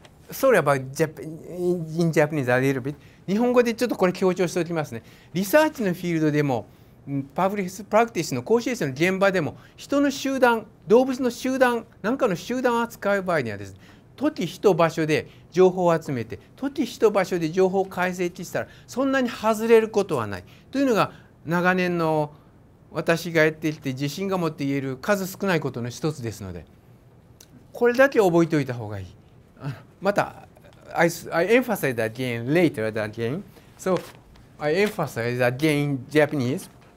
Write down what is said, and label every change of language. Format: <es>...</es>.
<en>Sorry about in Japanese a little bit.</en> <ja>日本語でちょっとこれ強調しておきますね。リサーチのフィールドでも、パブリックプラクティスの講師衛生の現場でも、人の集団、動物の集団、何かの集団を扱う場合にはですね、時人場所で情報を集めて、時人場所で情報を解析したら、そんなに外れることはない。というのが長年の私がやってきて自信が持って言える数少ないことの一つですので、これだけ覚えておいた方がいい。</ja> <en>また、I emphasize that again later again. So I emphasize again in Japanese.</en>